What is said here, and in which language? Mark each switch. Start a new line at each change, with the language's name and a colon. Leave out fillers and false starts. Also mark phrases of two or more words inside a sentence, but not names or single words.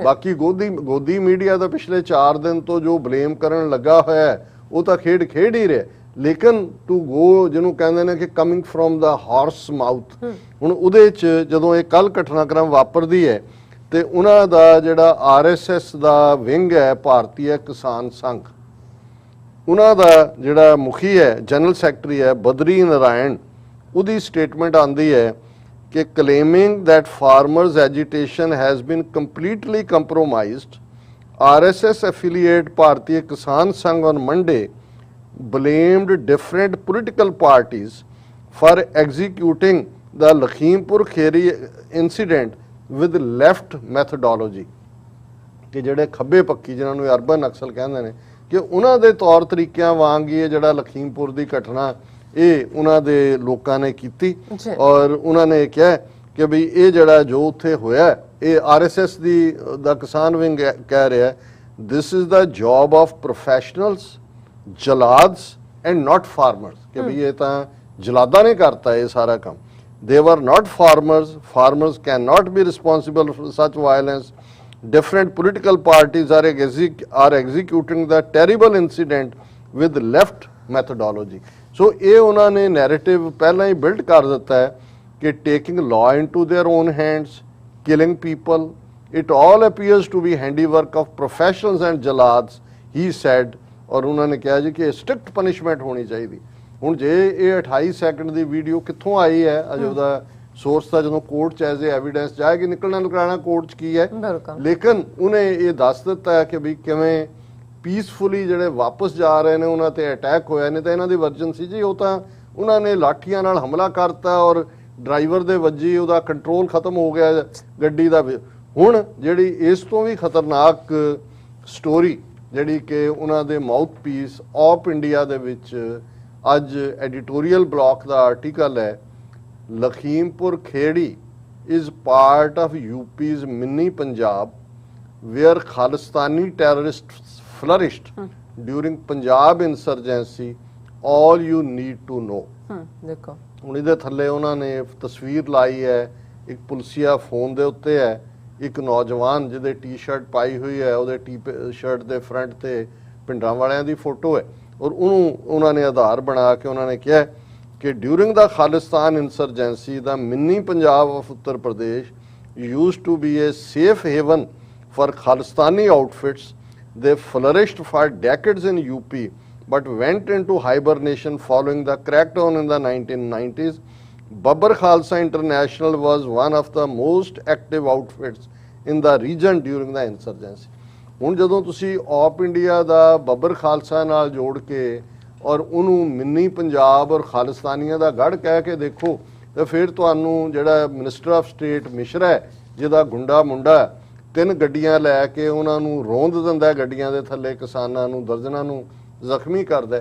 Punjabi: ਬਾਕੀ ਗੋਦੀ ਮੀਡੀਆ ਦਾ ਪਿਛਲੇ 4 ਦਿਨ ਤੋਂ ਜੋ ਬਲੇਮ ਕਰਨ ਲੱਗਾ ਹੋਇਆ ਹੈ ਉਹ ਤਾਂ ਖੇਡ ਹੀ ਰਿਹਾ, ਲੇਕਿਨ
English: to go
Punjabi: ਜਿਹਨੂੰ ਕਹਿੰਦੇ ਨੇ ਕਿ
English: coming from the horse mouth,
Punjabi: ਹੁਣ ਉਹਦੇ 'ਚ ਜਦੋਂ ਇਹ ਕੱਲ ਘਟਨਾਕ੍ਰਮ ਵਾਪਰਦੀ ਹੈ ਤੇ ਉਹਨਾਂ ਦਾ ਜਿਹੜਾ RSS ਦਾ ਵਿੰਗ ਹੈ ਭਾਰਤੀ ਕਿਸਾਨ ਸੰਘ, ਉਹਨਾਂ ਦਾ ਜਿਹੜਾ ਮੁਖੀ ਹੈ ਜਨਰਲ ਸੈਕਟਰੀ ਹੈ ਬਦਰੀ ਨਾਰਾਇਣ, ਉਹਦੀ ਸਟੇਟਮੈਂਟ ਆਂਦੀ ਹੈ ਕਿ
English: claiming that farmers agitation has been completely compromised, RSS affiliate Bharatiya Kisan Sangh on Monday blamed different political parties for executing the Lakhimpur Kheri incident with left methodology,
Punjabi: ਕਿ ਜਿਹੜੇ ਖੱਬੇ ਪੱਖੀ ਜਿਨ੍ਹਾਂ ਨੂੰ ਅਰਬਨ ਨਕਸਲ ਕਹਿੰਦੇ ਨੇ ਕਿ ਉਹਨਾਂ ਦੇ ਤੌਰ ਤਰੀਕਿਆਂ ਵਾਂਗ ਇਹ ਜਿਹੜਾ ਲਖੀਮਪੁਰ ਦੀ ਘਟਨਾ ਇਹ ਉਹਨਾਂ ਦੇ ਲੋਕਾਂ ਨੇ ਕੀਤੀ ਔਰ ਉਹਨਾਂ ਨੇ ਕਿਹਾ ਕਿ ਵੀ ਇਹ ਜਿਹੜਾ ਜੋ ਉੱਥੇ ਹੋਇਆ ਇਹ RSS ਦਾ ਕਿਸਾਨ ਵਿੰਗ ਕਹਿ ਰਿਹਾ
English: this is the job of professionals jalads and not farmers,
Punjabi: ਕਿ ਵੀ ਇਹ ਤਾਂ ਜਲਾਦਾਂ ਨੇ ਕਰਤਾ ਇਹ ਸਾਰਾ ਕੰਮ।
English: They were not farmers. Farmers cannot be responsible for such violence. Different political parties are executing the terrible incident with left methodology. So
Punjabi: ਇਹ ਉਹਨਾਂ ਨੇ ਨੈਰੇਟਿਵ ਪਹਿਲਾਂ ਹੀ ਬਿਲਡ ਕਰ ਦਿੱਤਾ ਹੈ ਕਿ
English: taking law into their own hands, killing people, it all appears to be handiwork of professionals and jalads, he said.
Punjabi: ਔਰ ਉਹਨਾਂ ਨੇ ਕਿਹਾ ਜੀ ਕਿ
English: strict punishment
Punjabi: ਹੋਣੀ ਚਾਹੀਦੀ। ਹੁਣ ਜੇ ਇਹ 28 ਸੈਕਿੰਡ ਦੀ ਵੀਡੀਓ ਕਿੱਥੋਂ ਆਈ ਹੈ ਅਜੇ ਉਹਦਾ ਸੋਰਸ ਤਾਂ ਜਦੋਂ ਕੋਰਟ 'ਚ
English: as a evidence
Punjabi: ਜਾਏਗੀ ਨਿਕਲਣਾ ਕੋਰਟ 'ਚ ਕੀ ਹੈ, ਲੇਕਿਨ ਉਹਨੇ ਇਹ ਦੱਸ ਦਿੱਤਾ ਹੈ ਕਿ ਵੀ ਕਿਵੇਂ ਪੀਸਫੁਲੀ ਜਿਹੜੇ ਵਾਪਸ ਜਾ ਰਹੇ ਨੇ ਉਹਨਾਂ ਤੇ ਅਟੈਕ ਹੋਇਆ। ਨੇ ਤਾਂ ਇਹਨਾਂ ਦੀ ਵਰਜਨ ਸੀ ਜੀ ਉਹ ਤਾਂ ਉਹਨਾਂ ਨੇ ਲਾਠੀਆਂ ਨਾਲ ਹਮਲਾ ਕਰਤਾ ਔਰ ਡਰਾਈਵਰ ਦੇ ਵੱਜੀ ਉਹਦਾ ਕੰਟਰੋਲ ਖਤਮ ਹੋ ਗਿਆ ਗੱਡੀ ਦਾ। ਹੁਣ ਜਿਹੜੀ ਇਸ ਤੋਂ ਵੀ ਖਤਰਨਾਕ ਸਟੋਰੀ ਜਿਹੜੀ ਕਿ ਉਹਨਾਂ ਦੇ
English: mouth piece
Punjabi: ਆਪ ਇੰਡੀਆ ਦੇ ਵਿੱਚ ਅੱਜ
English: editorial block
Punjabi: ਦਾ ਆਰਟੀਕਲ ਹੈ, ਲਖੀਮਪੁਰ ਖੇੜੀ
English: is part of UP's mini Punjab where Khalistani terrorists flourished during Punjab insurgency, all you need to know।
Punjabi: ਦੇਖੋ ਹੁਣ ਇਹਦੇ ਥੱਲੇ ਉਹਨਾਂ ਨੇ ਤਸਵੀਰ ਲਾਈ ਹੈ, ਇੱਕ ਪੁਲਸੀਆ ਫੋਨ ਦੇ ਉੱਤੇ ਹੈ, ਇੱਕ ਨੌਜਵਾਨ ਜਿਹਦੇ ਟੀ-ਸ਼ਰਟ ਪਾਈ ਹੋਈ ਹੈ ਉਹਦੇ ਟੀ-ਸ਼ਰਟ ਦੇ ਫਰੰਟ ਤੇ ਪਿੰਡਾਂ ਵਾਲਿਆਂ ਦੀ ਫੋਟੋ ਹੈ ਔਰ ਉਹਨੂੰ ਉਹਨਾਂ ਨੇ ਆਧਾਰ ਬਣਾ ਕੇ ਉਹਨਾਂ ਨੇ ਕਿਹਾ ਕਿ
English: during the Khalistan insurgency the mini Punjab of Uttar Pradesh used to be a safe haven for Khalistani outfits. They flourished for decades in UP but went into hibernation following the crackdown in the 1990s. Babbar Khalsa International was one of the most active outfits in the region during the insurgency.
Punjabi: ਹੁਣ ਜਦੋਂ ਤੁਸੀਂ ਆਪ ਇੰਡੀਆ ਦਾ ਬੱਬਰ ਖਾਲਸਾ ਨਾਲ ਜੋੜ ਕੇ ਔਰ ਉਹਨੂੰ ਮਿੰਨੀ ਪੰਜਾਬ ਔਰ ਖਾਲਿਸਤਾਨੀਆਂ ਦਾ ਗੜ ਕਹਿ ਕੇ ਦੇਖੋ ਤੇ ਫਿਰ ਤੁਹਾਨੂੰ ਜਿਹੜਾ
English: minister of state
Punjabi: ਮਿਸ਼ਰਾ ਹੈ ਜਿਹਦਾ ਗੁੰਡਾ ਮੁੰਡਾ 3 ਗੱਡੀਆਂ ਲੈ ਕੇ ਉਹਨਾਂ ਨੂੰ ਰੋਂਦ ਦਿੰਦਾ ਗੱਡੀਆਂ ਦੇ ਥੱਲੇ ਕਿਸਾਨਾਂ ਨੂੰ ਦਰਜਨਾਂ ਨੂੰ ਜ਼ਖਮੀ ਕਰਦਾ।